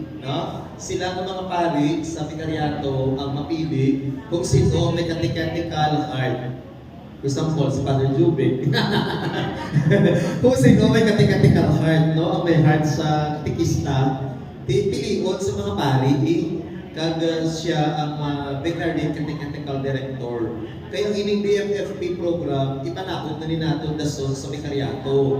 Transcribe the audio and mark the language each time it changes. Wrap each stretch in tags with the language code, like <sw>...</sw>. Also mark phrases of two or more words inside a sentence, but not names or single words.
<hil>No? Sila ang mga pari sa Vicariato ang mapili kung sino may</hil> <en>catechetical heart. For example, si Father Jube.</en> <hil>Kung sino may</hil> <en>catechetical heart,</en> <hil>no? Ang may heart sa katekista, pipilion sa mga pari, kag siya ang</hil> <en>Vicariate Catechetical Director.</en> <hil>Kaya ang ining</hil> <en>BFFP program,</en> <hil>ipanakot na ni nato dason sa Vicariato.</hil>